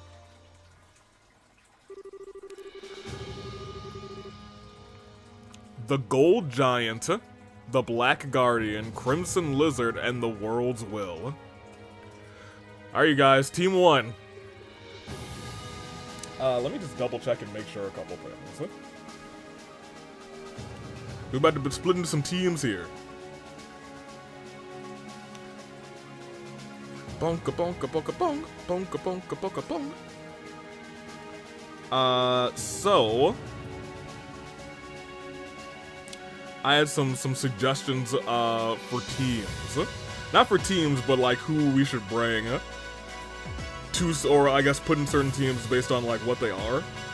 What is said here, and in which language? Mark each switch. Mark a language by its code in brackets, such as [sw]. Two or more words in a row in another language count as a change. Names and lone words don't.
[en] The Gold Giant, the Black Guardian, Crimson Lizard, and the World's Will. Alright, you guys, Team 1. Let me just double check and make sure a couple things. We're about to split into some teams here. Bonka bonka bonka bong, bonka bonka bonka bong. So I had some suggestions for teams. Not for teams, but like who we should bring to, or I guess put in certain teams based on like what they are.